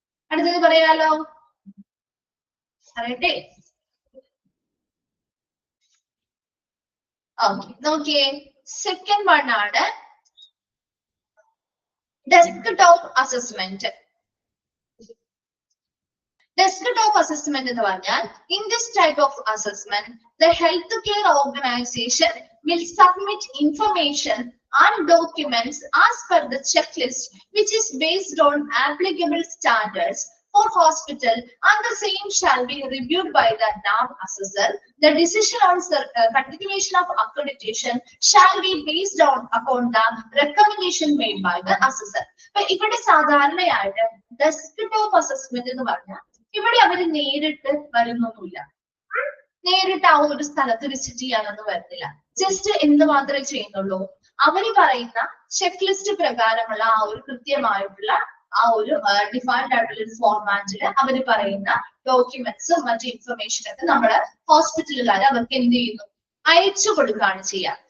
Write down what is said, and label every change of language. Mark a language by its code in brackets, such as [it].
[ml] അടുത്തത് പറയാലോ? പറയട്ടെ. ഓക്കെ, നോക്കിയേ. സെക്കൻഡ് വൺ ആണ് ഡെസ്ക്ടോപ്പ് അസസ്മെന്റ്. ഡെസ്ക്ടോപ്പ് അസസ്മെന്റ് എന്ന് പറഞ്ഞാൽ, [en] In this type of assessment the healthcare organization will submit information and documents as per the checklist, which is based on applicable standards for hospital, and the same shall be reviewed by the NAB assessor. The decision on continuation of accreditation shall be based upon the recommendation made by the assessor. [ml] But ഇവിടെ സാധാരണയായിട്ട് desktop assessment എന്ന് പറഞ്ഞാൽ ഇവിടെ അവർ നേരിട്ട് വരുന്നൊന്നുമില്ല. നേരിട്ട് ആ ഒരു സ്ഥലത്ത് വിസിറ്റ് ചെയ്യാനൊന്നും വരുന്നില്ല. ജസ്റ്റ് എന്ത് മാത്രമേ ചെയ്യുന്നുള്ളൂ, അവര് പറയുന്ന ചെക്ക് ലിസ്റ്റ് പ്രകാരമുള്ള ആ ഒരു കൃത്യമായിട്ടുള്ള ആ ഒരു ഡിഫൈൻഡ് ആയിട്ടുള്ള ഒരു ഫോർമാറ്റില് അവര് പറയുന്ന ഡോക്യുമെന്റ്സും മറ്റു ഇൻഫർമേഷൻ ഒക്കെ നമ്മുടെ ഹോസ്പിറ്റലുകാർ അവർക്ക് എന്ത് ചെയ്യുന്നു, അയച്ചു കൊടുക്കുകയാണ് ചെയ്യുക.